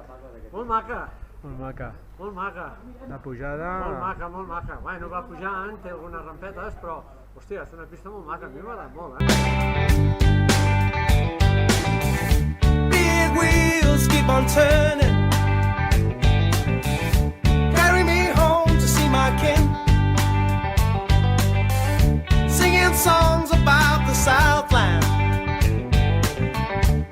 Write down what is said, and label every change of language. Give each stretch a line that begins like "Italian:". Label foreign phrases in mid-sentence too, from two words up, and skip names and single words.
Catalan: Molt maca, Molt maca. molt maca. La pujada... Molt maca, molt maca. Bueno, va pujant, té algunes rampetes, però, hòstia, és una pista molt maca, a mi m'ha agradat molt,
English: Big wheels keep on turning. Carry me home to see my kin. Singing songs about the Southland.